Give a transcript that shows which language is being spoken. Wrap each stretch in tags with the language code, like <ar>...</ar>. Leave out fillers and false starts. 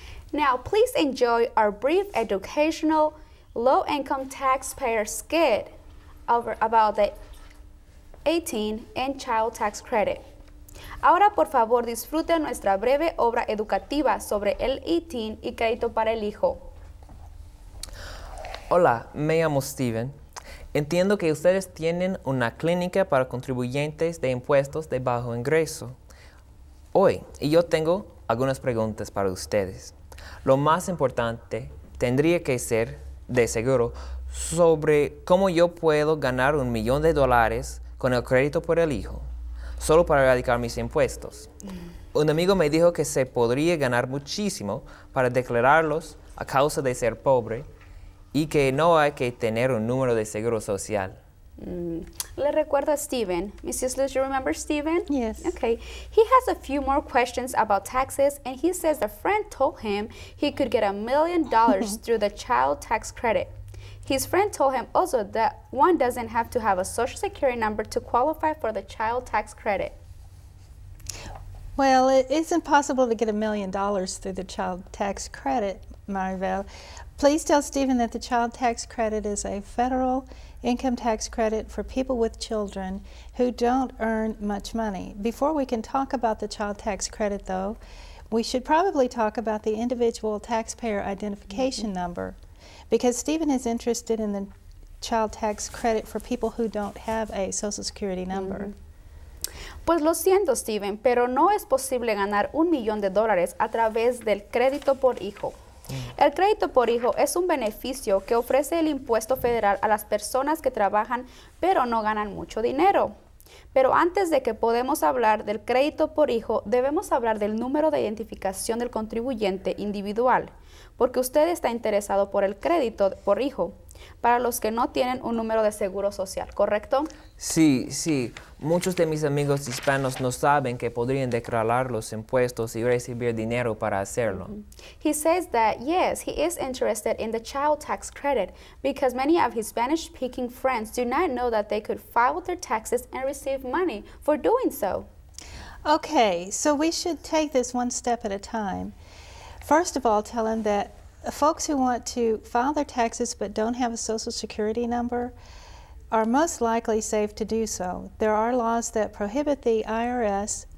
<en>Now, please enjoy our brief educational low-income taxpayer skit about the 18 and child tax credit.</en> <es>Ahora, por favor, disfruten nuestra breve obra educativa sobre el ITIN y crédito para el hijo. Hola, me llamo Steven. Entiendo que ustedes tienen una clínica para contribuyentes de impuestos de bajo ingreso. Hoy, yo tengo algunas preguntas para ustedes. Lo más importante tendría que ser, de seguro, sobre cómo yo puedo ganar $1 millón con el crédito por el hijo, solo para erradicar mis impuestos. Un amigo me dijo que se podría ganar muchísimo para declararlos a causa de ser pobre y que no hay que tener un número de seguro social. Le recuerdo a Steven.</es> <en>Mrs. Luz, you remember Steven? Yes. Okay. He has a few more questions about taxes, and he says a friend told him he could get $1 million through the child tax credit. His friend told him also that one doesn't have to have a social security number to qualify for the child tax credit. Well, it isn't possible to get $1 million through the child tax credit, Maribel. Please tell Stephen that the child tax credit is a federal income tax credit for people with children who don't earn much money. Before we can talk about the child tax credit, though, we should probably talk about the individual taxpayer identification number, because Stephen is interested in the child tax credit for people who don't have a Social Security number.</en> <es>Pues lo siento, Steven, pero no es posible ganar $1 millón a través del crédito por hijo. El crédito por hijo es un beneficio que ofrece el impuesto federal a las personas que trabajan pero no ganan mucho dinero. Pero antes de que podamos hablar del crédito por hijo, debemos hablar del número de identificación del contribuyente individual, porque usted está interesado por el crédito por hijo, para los que no tienen un número de seguro social, ¿correcto? Sí. Muchos de mis amigos hispanos no saben que podrían declarar los impuestos y recibir dinero para hacerlo.</es> <en>He says that, yes, he is interested in the child tax credit because many of his Spanish-speaking friends do not know that they could file their taxes and receive money for doing so. Okay, so we should take this one step at a time. First of all, tell him that folks who want to file their taxes but don't have a Social Security number are most likely safe to do so. There are laws that prohibit the IRS</en>